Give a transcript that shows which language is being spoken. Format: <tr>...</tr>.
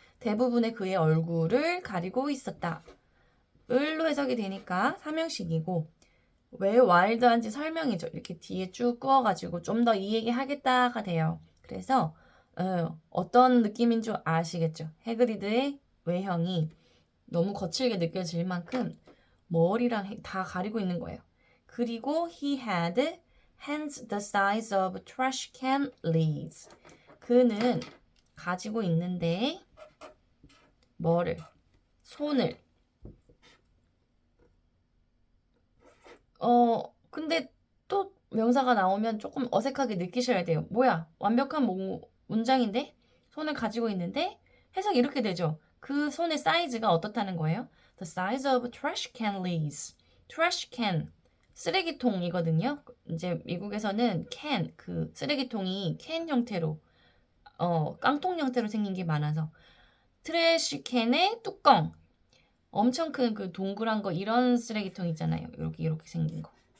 <ko>대부분의 그의 얼굴을 가리고 있었다. 을로 해석이 되니까 삼형식이고 왜 와일드한지 설명이죠. 이렇게 뒤에 쭉 끄어가지고 좀 더 이 얘기 하겠다가 돼요. 그래서 어떤 느낌인 줄 아시겠죠? 해그리드의 외형이 너무 거칠게 느껴질 만큼 머리랑 다 가리고 있는 거예요. 그리고</ko> <en>he had hands the size of trash can lids.</en> <ko>그는 가지고 있는데 뭐를? 손을. 근데 또 명사가 나오면 조금 어색하게 느끼셔야 돼요. 뭐야? 완벽한 문장인데? 손을 가지고 있는데? 해석이 이렇게 되죠. 그 손의 사이즈가 어떻다는 거예요?</ko> <en>The size of trash can lids.</en> <ko>trash can. 쓰레기통이거든요. 이제 미국에서는 can, 그 쓰레기통이 캔 형태로, 깡통 형태로 생긴 게 많아서. 트래시 캔의 뚜껑. 엄청 큰 그 동그란 거 이런 쓰레기통 있잖아요. 이렇게 생긴 거.</ko>